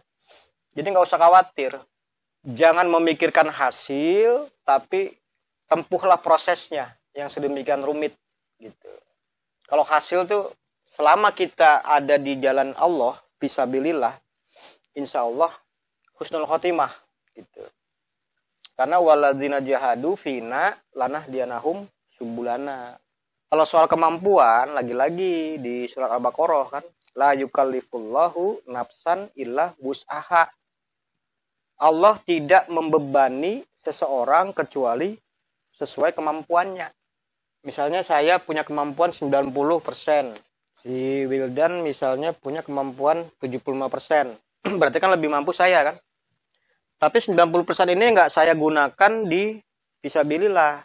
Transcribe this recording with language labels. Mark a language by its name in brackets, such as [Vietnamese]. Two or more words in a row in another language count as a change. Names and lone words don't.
[Indonesian] Jadi nggak usah khawatir. Jangan memikirkan hasil, tapi tempuhlah prosesnya yang sedemikian rumit gitu. Kalau hasil tuh selama kita ada di jalan Allah, fisabilillah, [Arabic] إن شاء الله حسن الخاتمة [Indonesian] gitu. [Arabic] Karena والذين جاهدوا فينا لنه دينهم سبلنا. [Indonesian] Kalau soal kemampuan, lagi-lagi di surat Al-Baqarah kan, [Arabic] لا يكلف الله نفسا إلا وسعها. [Indonesian] Allah tidak membebani seseorang kecuali sesuai kemampuannya. Misalnya saya punya kemampuan 90%. Si Wildan misalnya punya kemampuan 75%. Berarti kan lebih mampu saya kan. Tapi 90% ini nggak saya gunakan di fisabilillah.